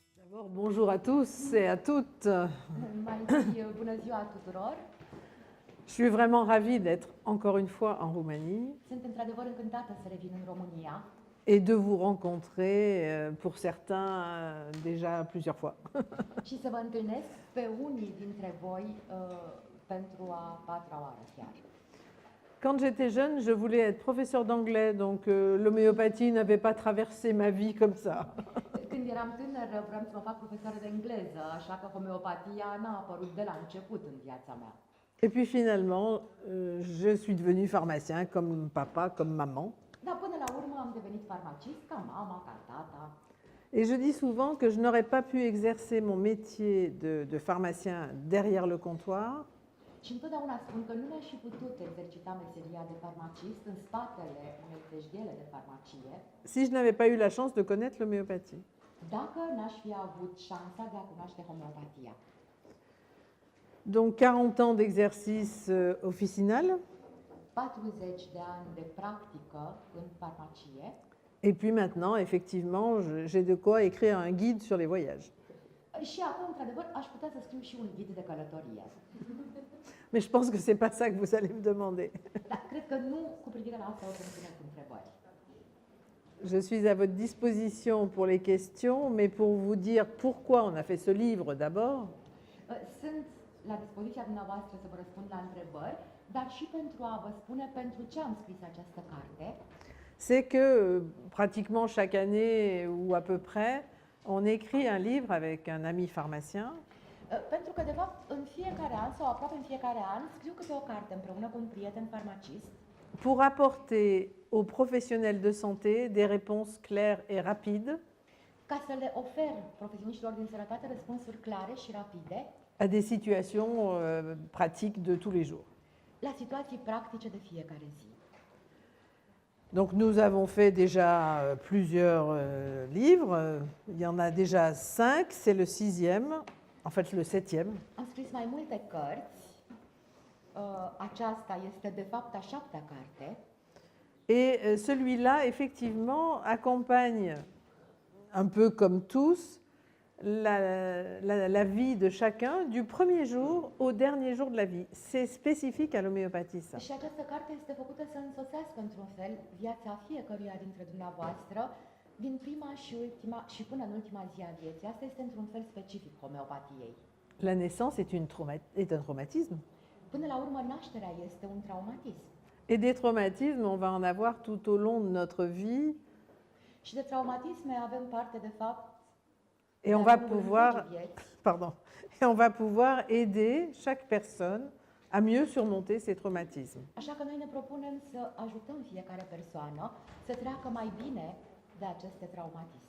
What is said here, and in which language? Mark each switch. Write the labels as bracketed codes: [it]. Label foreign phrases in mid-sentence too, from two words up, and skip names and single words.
[fr] D'abord, bonjour à tous et à toutes. [ro] Mai întâi, bună ziua tuturor! [fr] Je suis vraiment ravie d'être encore une fois en Roumanie [ro] Sunt într-adevăr încântată să revin în România [fr] et de vous rencontrer, pour certains, déjà plusieurs fois. [ro] și să vă întâlnesc pe unii dintre voi pentru a patra oară chiar. [fr] Quand j'étais jeune, je voulais être professeur d'anglais, donc l'homéopathie n'avait pas traversé ma vie comme ça. [ro] Când eram tânăr, vreau să mă fac profesoară de engleză, așa că homeopatia n-a apărut de la început în viața mea. [fr] Et puis finalement, je suis devenue pharmacien comme papa, comme maman. [ro] Dar până la urmă am devenit farmacist, ca mama, ca tata. [fr] Et je dis souvent que je n'aurais pas pu exercer mon métier de pharmacien derrière le comptoir [ro] Și întotdeauna spun că nu mi-aș fi putut exercita meseria de farmacist în spatele unei teșghele de farmacie [fr] si je n'avais pas eu la chance de connaître l'homéopathie. [ro] dacă n-aș fi avut șansa de a cunoaște homeopatia. [fr] Donc 40 ans d'exercice officinal, [ro] 40 de ani de practică în farmacie [fr] et puis maintenant, effectivement, j'ai de quoi écrire un guide sur les voyages. [ro] și acum, într-adevăr, aș putea să scriu și un ghid de călătorie. [fr] Mais je pense que ce n'est pas ça que vous allez me demander. [ro] Dar cred că nu cu privire la asta o să-mi puneți întrebări. [fr] Je suis à votre disposition pour les questions, mais pour vous dire pourquoi on a fait ce livre d'abord, [ro] Sunt la dispoziția dumneavoastră să vă răspund la întrebări, dar și pentru a vă spune pentru ce am scris această carte. [fr] c'est que pratiquement chaque année ou à peu près, on écrit un livre avec un ami pharmacien [ro] Pentru că, de fapt, în fiecare an sau aproape în fiecare an scriu câte o carte împreună cu un prieten farmacist [fr] pour apporter aux professionnels de santé des réponses claires et rapides [ro] ca să le ofer profesioniștilor din sănătate răspunsuri clare și rapide [fr] à des situations pratiques de tous les jours. [ro] la situații practice de fiecare zi. [fr] Donc nous avons fait déjà plusieurs livres, il y en a déjà 5, c'est le 6e, en fait le 7e. [ro] Am scris mai multe cărți. Aceasta este, de fapt, a 7-a carte. [fr] Et celui-là, effectivement, accompagne, un peu comme tous, la vie de chacun du premier jour au dernier jour de la vie. C'est spécifique à l'homéopathie, ça. [ro] Și această carte este făcută să însoțească, într-un fel, viața fiecăruia dintre dumneavoastră din prima și până în ultima zi a vieții. Asta este, într-un fel, specific homeopatiei. [fr] La naissance est un traumatisme. [ro] Până la urmă, nașterea este un traumatism. [fr] Et des traumatismes, on va en avoir tout au long de notre vie. [ro] Și de traumatisme avem parte, de fapt, [fr] Et on va pouvoir, et on va pouvoir aider chaque personne à mieux surmonter ces traumatismes. [ro] Așa că noi ne propunem să ajutăm fiecare persoană să treacă mai bine de aceste traumatisme.